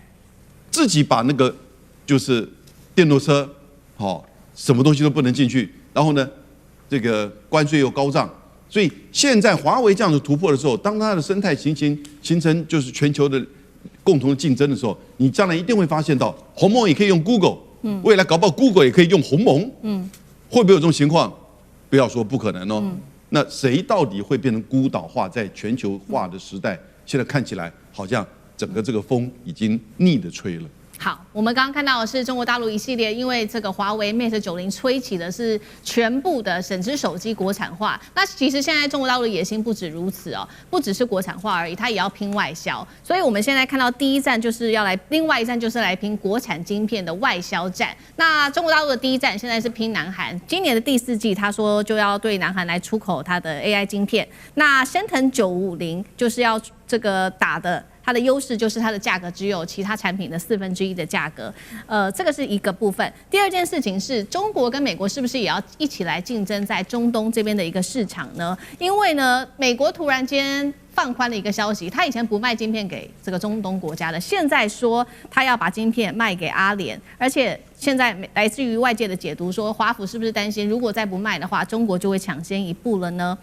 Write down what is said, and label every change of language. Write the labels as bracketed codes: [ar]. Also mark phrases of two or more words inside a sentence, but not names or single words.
[zh] 自己把那個就是電動車，什麼東西都不能進去，然後呢，這個關稅又高漲，所以現在華為這樣的突破的時候，當它的生態形成就是全球的共同的競爭的時候，你將來一定會發現到鴻蒙也可以用 Google，未來搞不好 Google 也可以用鴻蒙，會不會有這種情況？不要說不可能哦。那誰到底會變成孤島化？在全球化的時代，現在看起來好像整個這個風已經逆的吹了。好，我們剛剛看到的是中國大陸一系列，因為這個華為 Mate 90 吹起的是全部的省隻手機國產化。那其實現在中國大陸的野心不止如此哦，不只是國產化而已，它也要拼外銷。所以我們現在看到第一站就是要來，另外一站就是來拼國產晶片的外銷戰。那中國大陸的第一站現在是拼南韓，今年的第4季，他說就要對南韓來出口它的 AI 晶片。那昇騰950就是要這個打的。它的優勢就是它的價格只有其他產品的1/4的價格，這個是一個部分。第二件事情是中國跟美國是不是也要一起來競爭在中東這邊的一個市場呢？因為呢，美國突然間放寬了一個消息，他以前不賣晶片給這個中東國家的，現在說他要把晶片賣給阿聯，而且現在來自於外界的解讀說，華府是不是擔心，如果再不賣的話，中國就會搶先一步了呢？